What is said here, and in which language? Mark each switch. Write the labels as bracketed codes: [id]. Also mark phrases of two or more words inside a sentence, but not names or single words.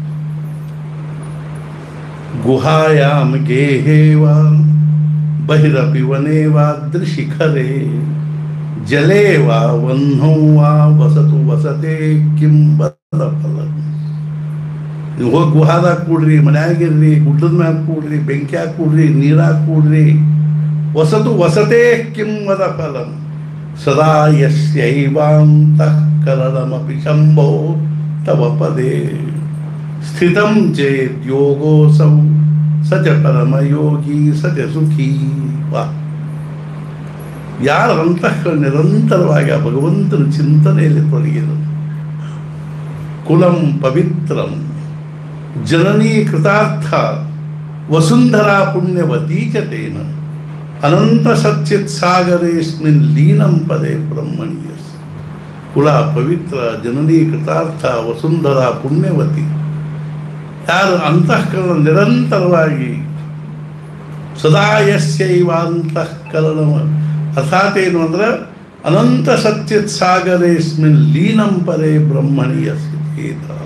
[sa] ಗುಹಾಯಾಮ್ ಗೇಹೇವಾ ಬಹಿರಪಿ ವನೇವಾದೃಶಿಖರೇ ಜಲೇವಾ ವಹ್ನೌವಾ ವಸತು ವಸತೆ ಕಿಂ ಬದ ಫಲ. [kn] ನೀವು ಹೋಗಿ ಗುಹಾದಾಗ ಕೂಡ್ರಿ, ಮನ್ಯಾಗಿರ್ರಿ, ಗುಡ್ಡದ ಮ್ಯಾಗ ಕೂಡ್ರಿ, ಬೆಂಕಿಯಾಗ ಕೂಡ್ರಿ, ನೀರಾಗ ಕೂಡ್ರಿ, [sa] ವಸತು ವಸತೆ ಕಿಂ ವದ ಫಲಂ ಸದಾ ಯಸ್ಯೈವಾಂತಃ ಕರಣಮಪಿ ಶಂಭೋ ತವ ಪದೇ ಸ್ಥಿತಂ ಚೇತ್ ಯೋಗೋಸೌ ಸಚ ಪರಮಯೋಗಿ ಸಚ ಸುಖೀ. [kn] ವಾ, ಯಾರ ಅಂತಃಕರಣ ನಿರಂತರವಾಗಿ ಆ ಭಗವಂತನ ಚಿಂತನೆಯಲ್ಲಿ ತೊಡಗಿದರು. [sa] ಕುಲಂ ಪವಿತ್ರಂ ಜನನೀ ಕೃತಾರ್ಥ ವಸುಂಧರಾ ಪುಣ್ಯವತೀ ಚ ತೇನ ಅನಂತ ಸಚ್ಚಿತ್ ಸಾಗರೇಸ್ಮಿನ್ ಲೀನಂ ಪದೇ ಬ್ರಹ್ಮಣ್ಯಸ್. ಕುಲ ಪವಿತ್ರ, ಜನನೀ ಕೃತಾರ್ಥ, ವಸುಂಧರಾ ಪುಣ್ಯವತಿ. [kn] ಯಾರು ಅಂತಃಕರಣ ನಿರಂತರವಾಗಿ [sa] ಸದಾ ಯಸ್ಯೈವ ಅಂತಃಕರಣ, [kn] ಅರ್ಥಾತ್ ಏನು ಅಂದ್ರೆ [sa] ಅನಂತ ಸಚ್ಚಿತ್ ಸಾಗರೇಸ್ಮಿನ್ ಲೀನಂ ಪರೇ ಬ್ರಹ್ಮಣಿ ಯಸ್ಯೇತ.